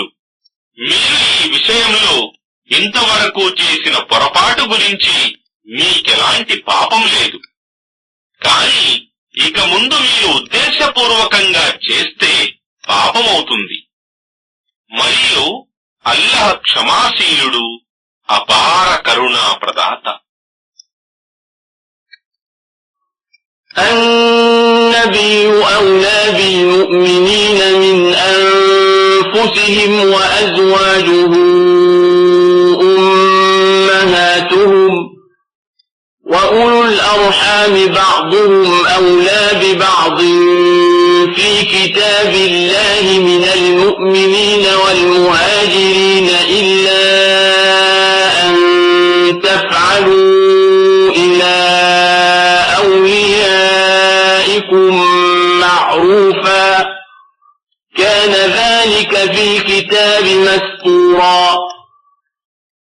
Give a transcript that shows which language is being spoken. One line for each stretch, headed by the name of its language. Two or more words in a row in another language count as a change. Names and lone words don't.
Telugu: మీరు ఈ విషయంలో ఇంతవరకు చేసిన పొరపాటు గురించి మీకెలాంటి పాపం లేదు. కానీ ఇక ముందు మీరు ఉద్దేశపూర్వకంగా చేస్తే పాపమవుతుంది. మరియు అల్లాహ్ క్షమాశీలుడు, అపార కరుణా ప్రదాత.
Arabic: النبي أولى بالمؤمنين من أنفسهم وأزواجه أمهاتهم وأولو الأرحام بعضهم أولى ببعض في كتاب الله من المؤمنين والمهاجرين إلا أن تفعلوا إلى أوليائكم معروفا كان ذلك في الكتاب مسطورا.